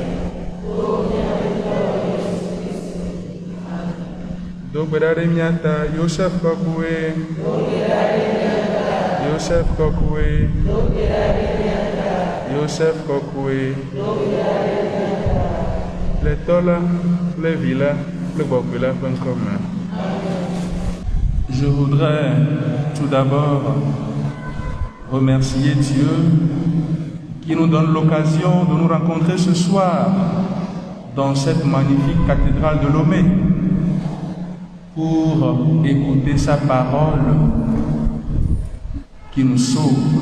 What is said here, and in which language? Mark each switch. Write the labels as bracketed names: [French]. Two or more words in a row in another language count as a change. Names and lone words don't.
[Ewe] Do gbe ɖa ɖe mía ta Yosef Kɔkɔe. Yosef Kɔkɔe. Yosef Kɔkɔe. Le tɔ la kple vi la kple Gbɔgbɔ la ƒe ŋkɔ me. [French] Je voudrais tout d'abord remercier Dieu qui nous donne l'occasion de nous rencontrer ce soir dans cette magnifique cathédrale de Lomé pour écouter sa parole qui nous sauve.